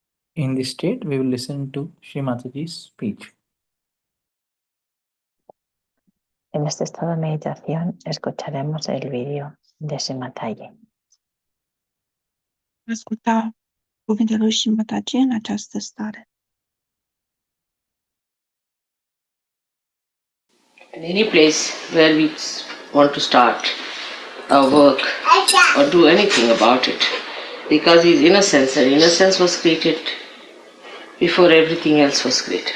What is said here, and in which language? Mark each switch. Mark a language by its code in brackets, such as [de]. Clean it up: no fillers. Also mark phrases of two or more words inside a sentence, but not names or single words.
[en] In this state, we will listen to Shri Mataji's speech. [es] En este estado de meditación escucharemos el vídeo de Shimataji. [ro] Asculta cuvintele lui Shimataji în această stare. [en] In any place where we want to start our work or do anything about it, because his innocence, and innocence was created before everything else was created.